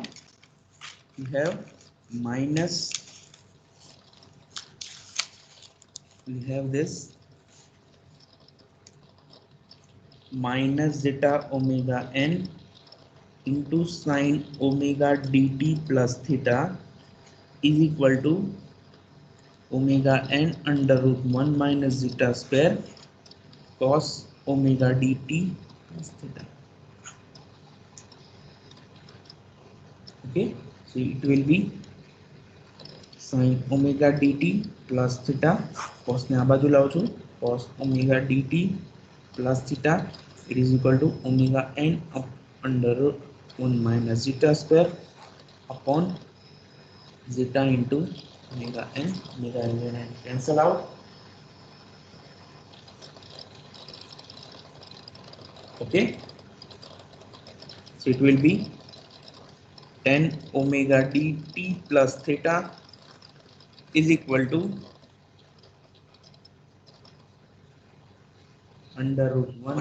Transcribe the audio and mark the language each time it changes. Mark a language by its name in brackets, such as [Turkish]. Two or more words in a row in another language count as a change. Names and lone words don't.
[English] We have minus, we have this minus zeta omega n into sine omega dt plus theta is equal to omega n under root 1 minus zeta square cos omega dt plus theta. Okay, so it will be sin omega dt plus theta, cos [Gujarati] ને આ બાજુ લાવું છું, [English] cos omega dt plus theta, it is equal to omega n up under root 1 minus zeta square upon zeta into omega n. Omega n cancel out. Okay, so it will be 10 omega dt plus theta is equal to under root 1